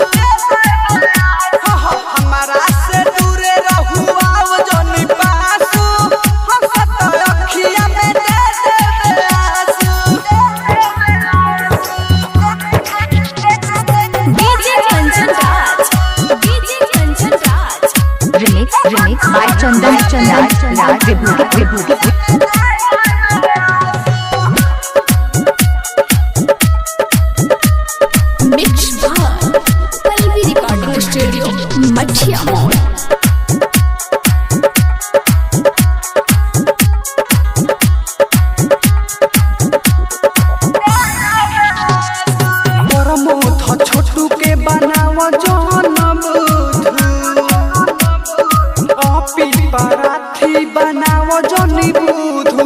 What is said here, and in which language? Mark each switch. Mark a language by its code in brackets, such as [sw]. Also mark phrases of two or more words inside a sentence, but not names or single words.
[bho] हमरा से दूरे रहू अब जानी पासू हंसत अखिया में दे दे आंसू। [en] DJ Kanchan Raj, DJ Kanchan Raj. Remix by Chandan Vibhuti. Mixed by Palvi Recording Studio, Machhiya Mall. [bho] परमोध छोटू के बनाव जौन बुधु। अपी पराठी बनाव जौनी बुधु।